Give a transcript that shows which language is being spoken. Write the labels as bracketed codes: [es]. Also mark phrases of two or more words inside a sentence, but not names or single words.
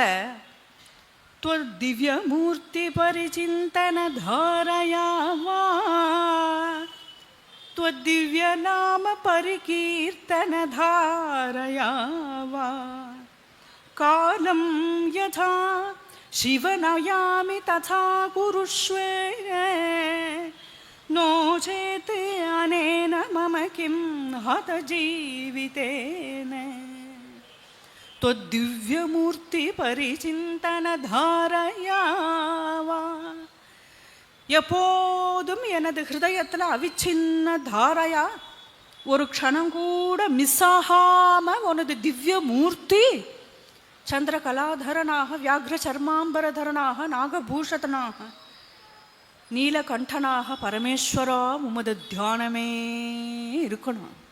[sa] दिव्य मूर्ति परिचिन्तन धारया वा, दिव्य नाम परिकीर्तन धारया वा, कालं यथा शिवनयामि तथा कुरुष्वे, नो चेत् अनेन मम किं हत जीवितेन, त्वद्दिव्यमूर्ति परिचिन्तन धारया வா. [ta] எப்போதும் எனது ஹிருதயத்தில் அவிச்சின்ன தாரையா, ஒரு க்ஷணம் கூட மிஸ் ஆகாம உனது திவ்ய மூர்த்தி, சந்திர கலாதரனாக, வியாக்ர சர்மாம்பரதரனாக, நாகபூஷதனாக, நீலகண்டனாக பரமேஸ்வரா உமது தியானமே இருக்கணும்.